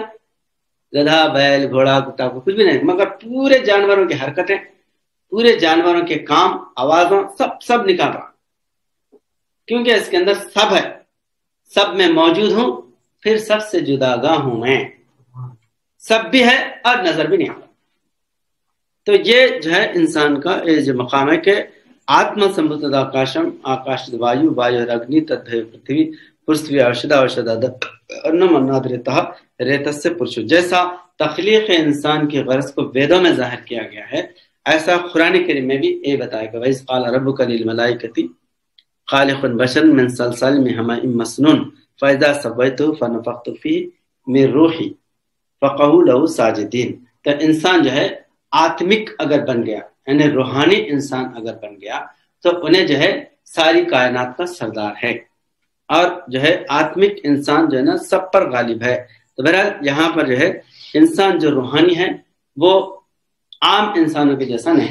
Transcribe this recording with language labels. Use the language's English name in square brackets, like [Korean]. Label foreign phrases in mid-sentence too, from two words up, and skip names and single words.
[Urdu] گدھا، بیل، گھوڑا، کتا کو کچھ بھی نہیں، مگر پورے جانوروں کی حرکتیں، پورے جانوروں کے کام، آوازوں، سب نکال رہا، کیونکہ اس کے اندر سب ہے، سب میں موجود ہوں، پھر سب سے جداگاہ ہوں میں، سب بھی ہے اور نظر بھی نہیں آتا. تو یہ جو ہے انسان کا جو مقام ہے کہ [Sanskrit] आत्मा सम्भूतः आकाशम्, आकाश वायु, वायु अग्नि, तद्भ्यः पृथिवी, पृथिवी ओषधि, ओषधि अन्नम् अन्नाद् रेतः, रेत से पुरुष. [Urdu] جیسا تخلیق انسان کی غرض کو ویدوں میں ظاہر کیا گیا ہے، ایسا قرآن کریم میں بھی یہ بتایا گیا، [Arabic] وَإِذْ قَالَ رَبُّكَ لِلْمَلَائِكَةِ خَالِقٌ بَشَرًا مِّن صَلْصَالٍ مِّن حَمَإٍ مَّسْنُونٍ فَإِذَا سَوَّيْتُهُ فَنَفَخْتُ فِيهِ مِن رُوحِي فَقَعُوا لَهُ سَاجِدِينَ. [Urdu] تو انسان جو ہے آتمک اگر بن گیا، یعنی روحانی انسان اگر بن گیا، تو انہیں جو ہے ساری کائنات کا سردار ہے، اور جو ہے آتمک انسان جو ہے نا سب پر غالب ہے. تو بہرحال یہاں پر جو ہے انسان جو روحانی ہے وہ عام انسانوں کے جیسا نہیں.